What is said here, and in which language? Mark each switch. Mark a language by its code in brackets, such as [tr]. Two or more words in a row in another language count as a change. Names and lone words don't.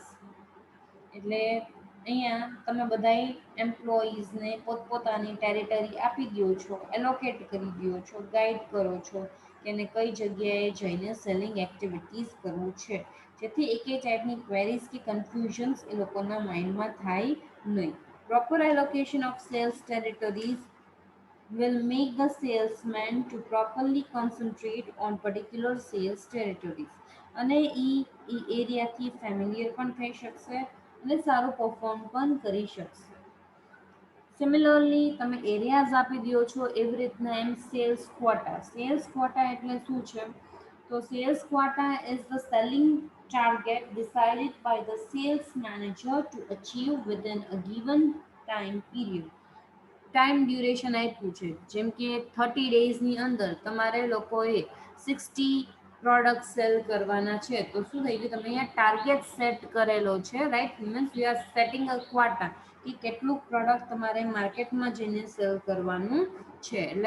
[gu] એટલે અહીંયા તમે બધાય એમ્પ્લોઈઝને પોતપોતાની ટેરિટરી આપી દો છો, એલોકેટ કરી દો છો, ગાઈડ કરો છો કે એને કઈ જગ્યાએ જઈને [en] selling activities [gu] કરવું છે, જેથી એક ટાઈપની ક્વેરીઝ કે કન્ફ્યુઝન્સ એ લોકોના માઇન્ડમાં થાય નહીં. [en] proper allocation of sales territories will make the salesman to properly concentrate on particular sales territories [gu] અને ઈ એરિયાથી ફેમિલિયર પણ થઈ શકશે અને સારું પરફોર્મ પણ કરી શકશે. સિમિલરલી તમે એરિયાઝ આપી દો છો એવી રીતના એમ [en] sales quota. sales quota [gu] એટલે શું છે તો [en] sales quota is the selling target decided by the sales manager to achieve within a given time period. time duration [gu] આપ્યું છે જેમ કે 30 ડેઝની અંદર તમારે લોકોએ 60 [en] product sell [gu] કરવાના છે તો શું થઈ ગયું તમે અહીંયા [en] target set [gu] કરેલો છે, રાઈટ. [en] means you are setting a quota [gu] કે કેટલું પ્રોડક્ટ તમારે માર્કેટમાં જઈને સેલ કરવાનું છે.